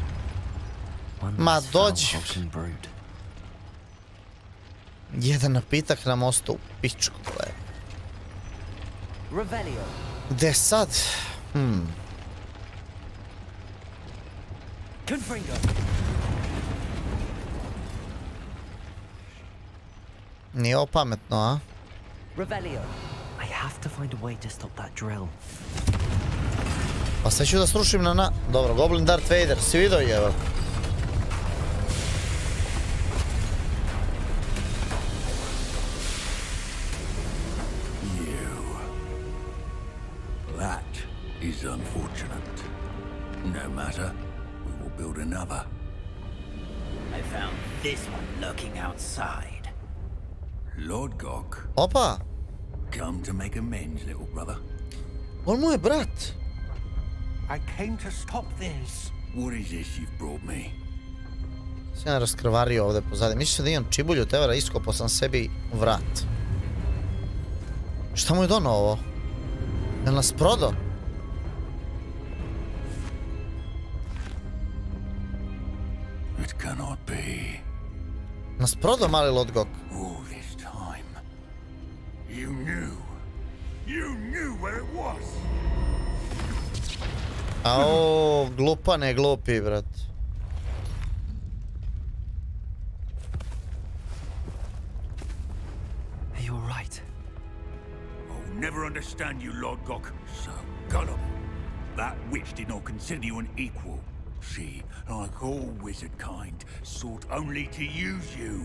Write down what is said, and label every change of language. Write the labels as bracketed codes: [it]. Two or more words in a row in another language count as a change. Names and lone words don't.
[sr] Jedan napitak na mostu u pičku. Gde sad? Nije ovo pametno, a? Revelio. [en] I have to find a way to stop that drill. [sr] Pa sve ću da srušim na... Dobro, Goblin Darth Vader, si vidio je, evo. [en] That is unfortunate. No matter, we will build another. I found this one lurking outside. Lord Gok. [sr] Opa! [en] Come to make amends, little brother. [sr] On mu je brat. [en] I came to stop this. What is this you've brought me? [sr] Sve raskrvario ovdje pozadnje. Mislio se da imam čibulju tevara, iskopao sam sebi vrat. Šta mu je donao ovo? Jel nas prodao? [en] It cannot be. [sr] Nas prodao mali Lord Gok. [en] All this time. You knew where it was. [sr] Ao, glupane, glupi, brat. [en] You're right. I'll never understand you, Lord Gok. So gullible. That witch did not consider you an equal. She, like all wizard kind, sought only to use you.